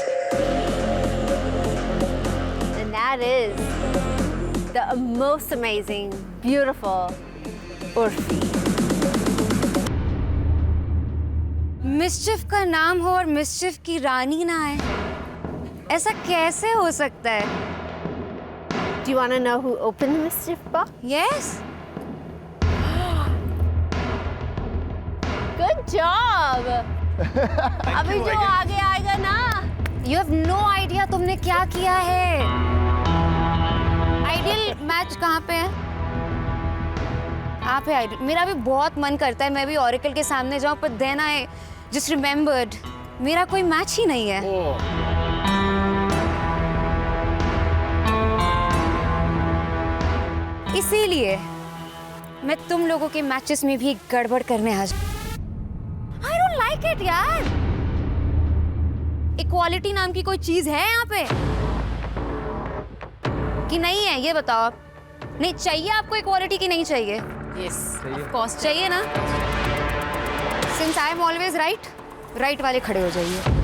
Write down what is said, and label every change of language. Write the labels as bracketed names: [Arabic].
[English] And that is the most amazing, beautiful Urfi. [Hindi] Mischief का नाम हो और मिस्चिफ की रानी ना आए, ऐसा कैसे हो सकता है? [English] Do you want to know who opened the mischief box? Yes. Good job. [Hindi] अभी जो आगे आएगा ना, [English] You have no idea [Hindi] तुमने क्या किया है। आइडियल मैच कहाँ पे है? आप है आइडियल। मेरा भी बहुत मन करता है मैं भी ऑरेकल के सामने जाऊं, पर [English] then I just remembered [Hindi] मेरा कोई मैच ही नहीं है। इसीलिए मैं तुम लोगों के मैचेस में भी गड़बड़ करने आ जाऊं। [English] I don't like it [Hindi] यार। इक्वालिटी नाम की कोई चीज है यहाँ पे कि नहीं है? ये बताओ आप। नहीं चाहिए आपको इक्वालिटी की नहीं चाहिए? [English] yes of course [Hindi] चाहिए ना। [English] since I am always right, right [Hindi] वाले खड़े हो जाइए।